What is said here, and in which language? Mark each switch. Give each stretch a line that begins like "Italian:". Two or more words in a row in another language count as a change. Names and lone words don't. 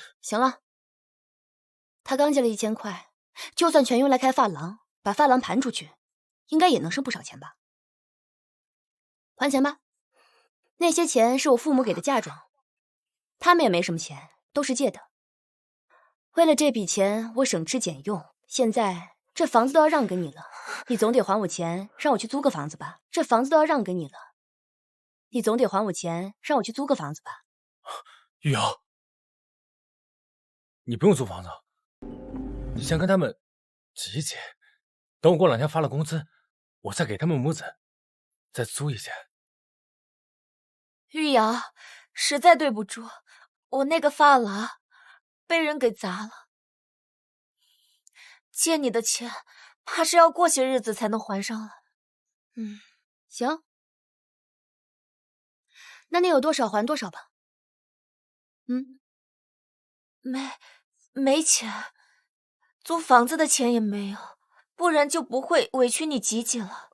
Chinese: 行了，他剛借了1000塊，就算全用來開髮廊，把髮廊盤出去，應該也能剩不少錢吧？還錢吧，那些錢是我父母給的嫁妝，他們也沒什麼錢，都是借的。為了這筆錢，我省吃儉用，現在這房子都要讓給你了，你總得還我錢，讓我去租個房子吧？這房子都要讓給你了，你總得還我錢，讓我去租個房子吧？玉瑤，你不用租房子，你先跟他們擠一擠，等我過2天發了工資，我再給他們母子再租一間。玉瑤，實在對不住，我那個髮廊被人給砸了，借你的錢怕是要過些日子才能還上了。行，那你有多少還多少吧。沒錢，租房子的錢也沒有，不然就不會委屈你擠擠了。